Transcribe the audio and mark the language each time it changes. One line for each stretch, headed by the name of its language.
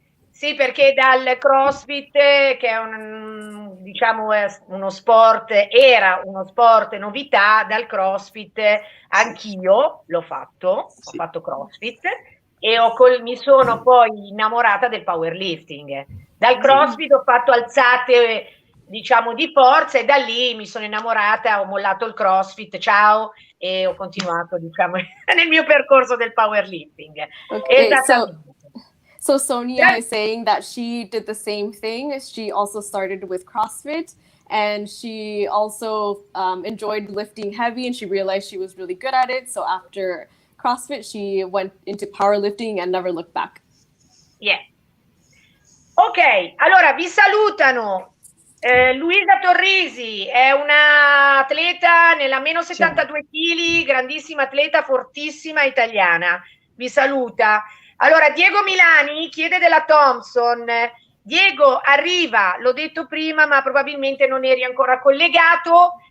Italian: Sì, perché dal CrossFit, che è diciamo, uno sport, era uno sport novità, dal CrossFit anch'io l'ho fatto, ho fatto CrossFit e mi sono poi innamorata del powerlifting. Dal CrossFit ho fatto alzate, diciamo, di forza e da lì mi sono innamorata, ho mollato il CrossFit, ciao, e ho continuato, diciamo, nel mio percorso del powerlifting. Okay, Esattamente.
English: so Sonia is saying that she did the same thing. She also started with CrossFit and she also enjoyed lifting heavy and she realized she was really good at it. So after CrossFit, she went into powerlifting and never looked back.
Italian: Yeah. Ok, allora vi salutano. Luisa Torrisi è una atleta nella meno 72 kg, grandissima atleta, fortissima italiana. Vi saluta. Allora, Diego Milani chiede della Thompson. Diego, arriva, l'ho detto prima, ma probabilmente non eri ancora collegato.